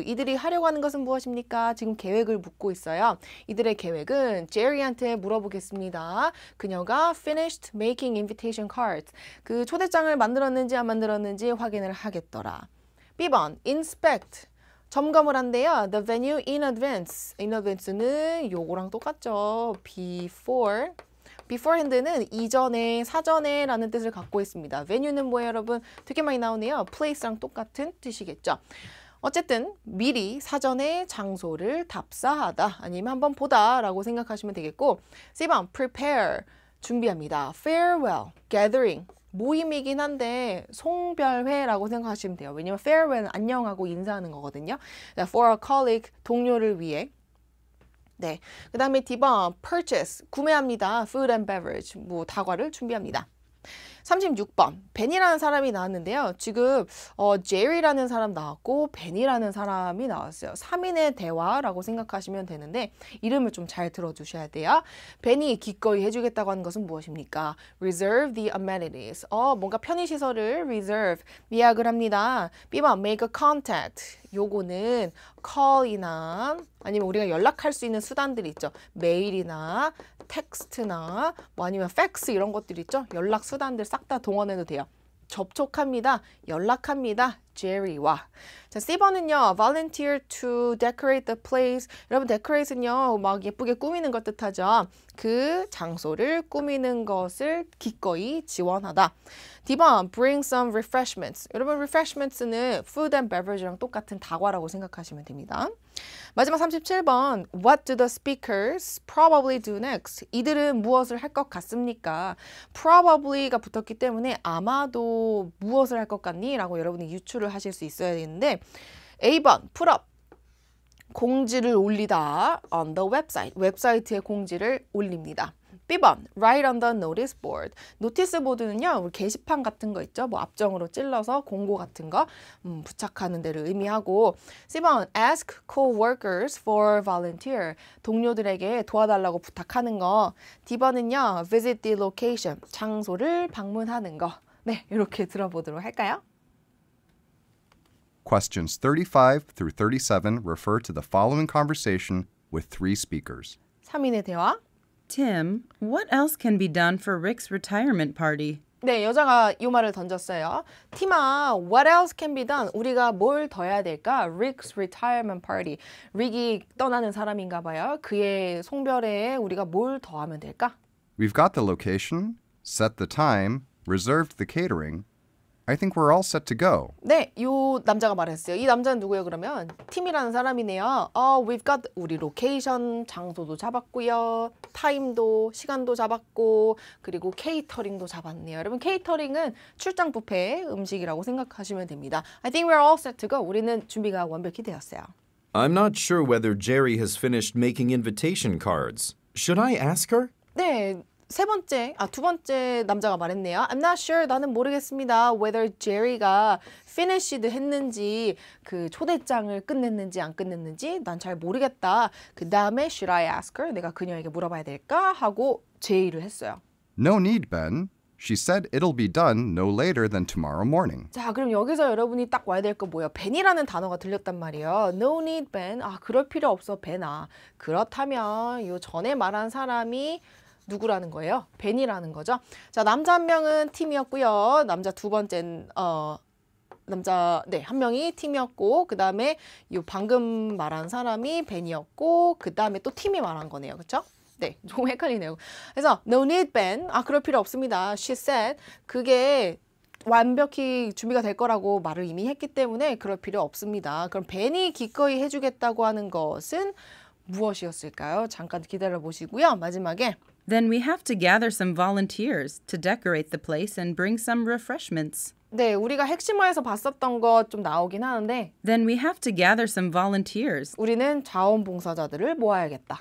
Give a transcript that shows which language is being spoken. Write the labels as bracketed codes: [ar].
[ko] 이들이 하려고 하는 것은 무엇입니까? 지금 계획을 묻고 있어요. 이들의 계획은 제리한테 물어보겠습니다. 그녀가 [en] finished making invitation cards. [ko] 그 초대장을 만들었는지 안 만들었는지 확인을 하겠더라. [en] B번, inspect. [ko] 점검을 한대요. [en] The venue in advance. [ko] In advance는 요거랑 똑같죠. beforehand는 이전에, 사전에 라는 뜻을 갖고 있습니다. venue는 뭐예요, 여러분? 되게 많이 나오네요. place랑 똑같은 뜻이겠죠. 어쨌든 미리 사전에 장소를 답사하다 아니면 한번 보다 라고 생각하시면 되겠고 C번, prepare. 준비합니다. farewell, gathering, 모임이긴 한데 송별회라고 생각하시면 돼요. 왜냐면 farewell은 안녕하고 인사하는 거거든요. [en] for a colleague, [ko] 동료를 위해. 네, 그 다음에 D번, purchase, 구매합니다. [en] food and beverage, [ko] 다과를 준비합니다. 36번 벤이라는 사람이 나왔는데요. 지금 제리라는 사람 나왔고 벤이라는 사람이 나왔어요. 3인의 대화라고 생각하시면 되는데 이름을 좀 잘 들어주셔야 돼요. 벤이 기꺼이 해주겠다고 하는 것은 무엇입니까? [en] Reserve the amenities. [ko] 뭔가 편의시설을 reserve, 예약을 합니다. [en] B번 make a contact. [ko] 요거는 call이나 아니면 우리가 연락할 수 있는 수단들이 있죠. 메일이나 텍스트나 뭐 아니면 팩스 이런 것들 있죠. 연락 수단들 싹 다 동원해도 돼요. 접촉합니다. 연락합니다. 제리와. 자, C번은요. [en] Volunteer to decorate the place. [ko] 여러분, decorate은요. 막 예쁘게 꾸미는 것 뜻하죠. 그 장소를 꾸미는 것을 기꺼이 지원하다. [en] D번, bring some refreshments. [ko] 여러분, refreshments는 food and beverage랑 똑같은 다과라고 생각하시면 됩니다. 마지막 37번, [en] what do the speakers probably do next? [ko] 이들은 무엇을 할 것 같습니까? probably가 붙었기 때문에 아마도 무엇을 할 것 같니? 라고 여러분이 유추를 하실 수 있어야 되는데 A번, put up. 공지를 올리다 [en] on the website. [ko] 웹사이트에 공지를 올립니다. [en] B번, write on the notice board. [ko] 노티스 보드는요, 우리 게시판 같은 거 있죠? 뭐 앞정으로 찔러서 공고 같은 거 부착하는 데를 의미하고 C번, [en] ask co-workers for volunteer. [ko] 동료들에게 도와달라고 부탁하는 거. D번은요, [en] visit the location. [ko] 장소를 방문하는 거. 네, 이렇게 들어보도록 할까요? [en] Questions 35 through 37 refer to the following conversation with three speakers. [ko] 3인의 대화. [en] Tim, what else can be done for Rick's retirement party? [ko] 네, 여자가 이 말을 던졌어요. [en] 티마, what else can be done? [ko] 우리가 뭘 더 해야 될까? [en] Rick's retirement party. [ko] 릭이 떠나는 사람인가 봐요. 그의 송별회에 우리가 뭘 더 하면 될까? [en] We've got the location, set the time, reserved the catering. I think we're all set to go. [ko] 네, 요 남자가 말했어요. 이 남자는 누구예요, 그러면? 팀이라는 사람이네요. [en] we've got [ko] 우리 로케이션, 장소도 잡았고요. 타임도, 시간도 잡았고, 그리고 케이터링도 잡았네요. 여러분, 케이터링은 출장 뷔페 음식이라고 생각하시면 됩니다. [en] I think we're all set to go. [ko] 우리는 준비가 완벽히 되었어요. [en] I'm not sure whether Jerry has finished making invitation cards. Should I ask her? [ko] 네, 두 번째 남자가 말했네요. [en] I'm not sure. [ko] 나는 모르겠습니다. [en] Whether Jerry [ko] 가 finished 했는지 그 초대장을 끝냈는지 안 끝냈는지 난 잘 모르겠다. 그 다음에 [en] should I ask her? [ko] 내가 그녀에게 물어봐야 될까? 하고 제의를 했어요. [en] No need, Ben. She said it'll be done no later than tomorrow morning. [ko] 자, 그럼 여기서 여러분이 딱 와야 될 거 뭐예요? Ben이라는 단어가 들렸단 말이에요. [en] No need, Ben. [ko] 그럴 필요 없어, Ben아. 그렇다면 요 전에 말한 사람이 누구라는 거예요? 벤이라는 거죠. 자, 남자 한 명은 팀이었고요. 남자 두 번째는 한 명이 팀이었고 그 다음에 요 방금 말한 사람이 벤이었고 그 다음에 또 팀이 말한 거네요. 그렇죠? 네, 조금 헷갈리네요. 그래서 [en] no need Ben. [ko] 그럴 필요 없습니다. [en] She said [ko] 그게 완벽히 준비가 될 거라고 말을 이미 했기 때문에 그럴 필요 없습니다. 그럼 벤이 기꺼이 해주겠다고 하는 것은 무엇이었을까요? 잠깐 기다려 보시고요. 마지막에 [en] Then we have to gather some volunteers to decorate the place and bring some refreshments. [ko] 네, 우리가 핵심화에서 봤었던 것 좀 나오긴 하는데 [en] Then we have to gather some volunteers [ko] 우리는 자원봉사자들을 모아야겠다.